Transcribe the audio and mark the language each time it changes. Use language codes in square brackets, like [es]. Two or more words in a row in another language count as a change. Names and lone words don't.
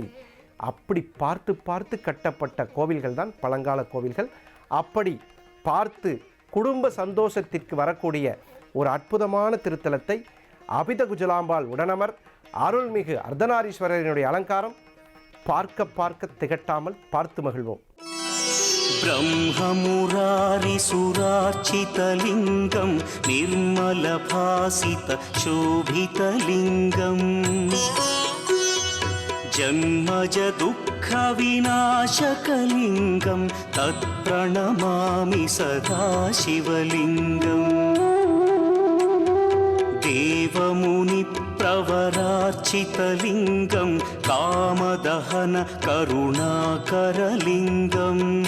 [ta] அப்படி பார்த்து பார்த்து கட்டப்பட்ட கோவில்கள் தான் பழங்கால கோவில்கள். அப்படி பார்த்து குடும்ப சந்தோஷத்திற்கு வரக்கூடிய ஒரு அற்புதமான திருத்தலத்தை அபித குஜலாம்பாள் உடனமர் அருள்மிகு அர்த்தநாரீஸ்வரரினுடைய அலங்காரம் பார்க்க பார்க்க திகட்டாமல் பார்த்து மகிழ்வோம். [sa] ब्रह्ममुरारि सुरार्चितलिङ्गं निर्मलभासित शोभितलिङ्गम् जन्मज दुःखविनाशकलिङ्गं तत्प्रणमामि सदा शिवलिङ्गम् देवमुनिप्रवरार्चितलिङ्गं कामदहन करुणाकरलिङ्गम्